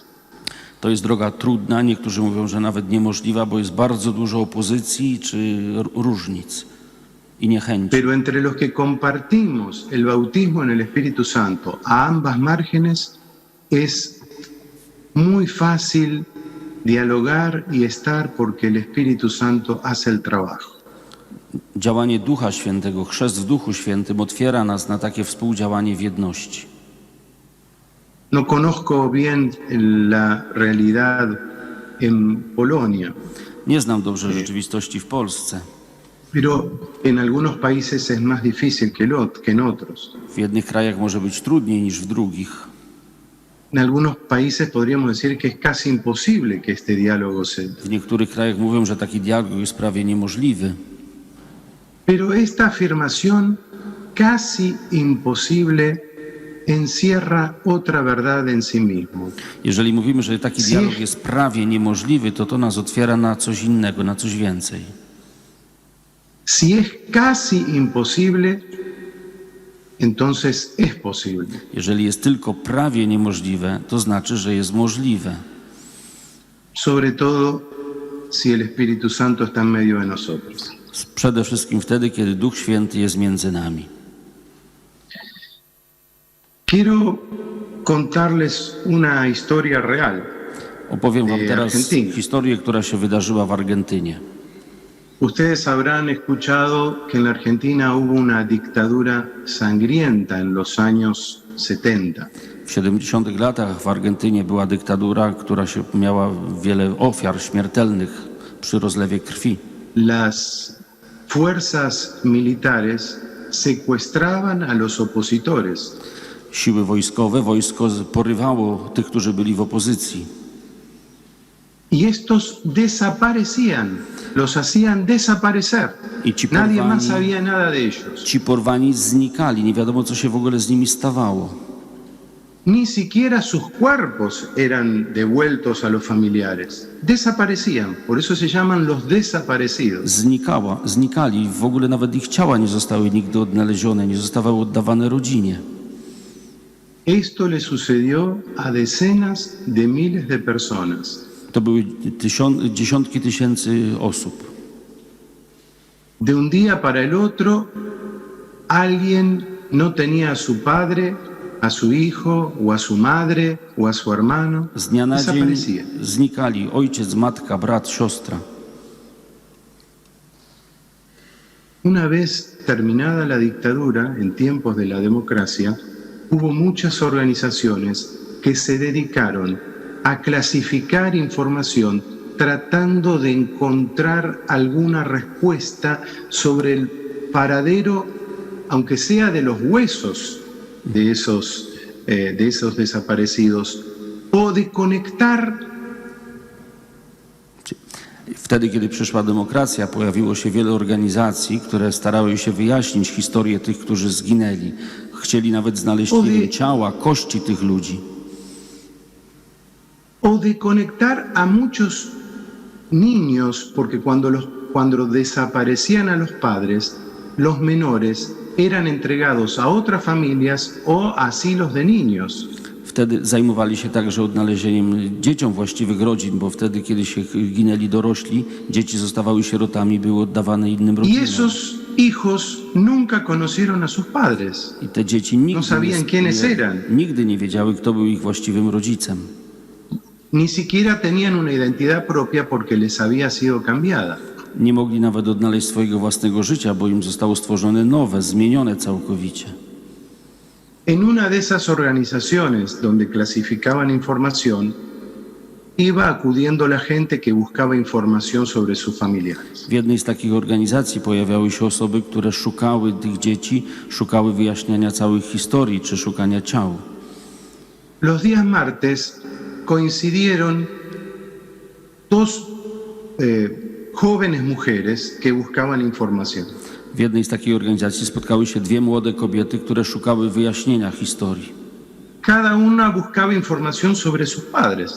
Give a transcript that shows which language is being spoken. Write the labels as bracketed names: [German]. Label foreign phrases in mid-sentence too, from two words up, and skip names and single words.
[Polish] To jest droga trudna, niektórzy mówią, że nawet niemożliwa, bo jest bardzo dużo opozycji czy różnic i niechęci. [Spanish] Pero entre los que compartimos el bautismo en el Espíritu Santo a ambas márgenes es muy fácil dialogar y estar porque el Espíritu Santo hace el trabajo. [Polish] Działanie Ducha Świętego, chrzest w Duchu Świętym otwiera nas na takie współdziałanie w jedności. [Spanish] No conozco bien la realidad en Polonia. [Polish] Nie znam dobrze rzeczywistości w Polsce. [Spanish] Pero en algunos países es más difícil que en otros. [Polish] W jednych krajach może być trudniej niż w drugich. [Spanish] En algunos países podríamos decir que es casi imposible que este diálogo se... [Polish] W niektórych krajach mówią, że taki dialog jest prawie niemożliwy. [Spanish] Pero esta afirmación casi imposible encierra otra verdad en sí mismo. [Polish] Jeżeli mówimy, że taki dialog jest prawie niemożliwy, to nas otwiera na coś innego, na coś więcej. [Spanish] Si es casi imposible, entonces es posible. [Polish] Jeżeli jest tylko prawie niemożliwe, to znaczy, że jest możliwe. [Spanish] Sobre todo si el Espíritu Santo está en medio de nosotros. [Polish] Przede wszystkim wtedy, kiedy Duch Święty jest między nami. [Spanish] Quiero contarles una historia real. [Polish] Opowiem wam teraz historię, która się wydarzyła w Argentynie. [Spanish] Ustedes habrán escuchado que en la Argentina hubo una dictadura sangrienta en los años 70. [Polish] W 70 latach w Argentynie była dyktatura, która miała wiele ofiar śmiertelnych przy rozlewie krwi. [Spanish] Las fuerzas militares secuestraban a los opositores. [Polish] Siły wojskowe, wojsko porywało tych, którzy byli w opozycji. [Spanish] y estos desaparecían, los hacían desaparecer. [Polish] I ci [Spanish] Nadie más [Polish] porwani, [Spanish] sabía nada de ellos. [Polish] ci porwani znikali, nie wiadomo co się w ogóle z nimi stawało. [Spanish] Ni siquiera sus cuerpos eran devueltos a los familiares. Desaparecían, por eso se llaman los desaparecidos. [Polish] Znikali, w ogóle nawet ich ciała nie zostały nigdy odnalezione, nie zostały oddawane rodzinie. [Spanish] Esto le sucedió a decenas de miles de personas. [Polish] To były dziesiątki tysięcy osób. [Spanish] De un día para el otro, alguien no tenía a su padre, a su hijo, o a su madre, o a su hermano. [Polish] Z dnia na dzień [Spanish] Desaparecía. [Polish] znikali ojciec, matka, brat, siostra. [Spanish] Una vez terminada la dictadura, en tiempos de la democracia, hubo muchas organizaciones que se dedicaron a clasificar información tratando de encontrar alguna respuesta sobre el paradero, aunque sea de los huesos de esos desaparecidos, o de conectar. [Polish] Wtedy, kiedy przyszła demokracja, pojawiło się wiele organizacji, które starały się wyjaśnić historię tych, którzy zginęli. Chcieli nawet znaleźć nie wiem, ciała, kości tych ludzi. [Spanish] O de conectar a muchos niños, porque cuando desaparecían a los padres, los menores eran entregados a otras familias o a asilos de niños. [Polish] Wtedy zajmowali się także odnalezieniem dzieciom właściwych rodzin, bo wtedy, kiedy się ginęli dorośli, dzieci zostawały sierotami, były oddawane innym [Spanish] Y [Polish] rodzinom. [Spanish] esos hijos nunca conocieron a sus padres. [Polish] I te dzieci [Spanish] No sabían quiénes eran. [Polish] nigdy nie wiedziały, kto był ich właściwym rodzicem. [Spanish] Ni siquiera tenían una identidad propia porque les había sido cambiada. [Polish] Nie mogli nawet odnaleźć swojego własnego życia, bo im zostało stworzone nowe, zmienione całkowicie. [Spanish] En una de esas organizaciones donde clasificaban información, iba acudiendo la gente que buscaba información sobre sus familiares. [Polish] W jednej z takich organizacji pojawiały się osoby, które szukały tych dzieci, szukały wyjaśniania całych historii czy szukania ciał. [Spanish] Los días martes coincidieron dos jóvenes mujeres que buscaban información. [Polish] W jednej z takich organizacji spotkały się dwie młode kobiety, które szukały wyjaśnienia historii. [Spanish] Cada una buscaba información sobre sus padres.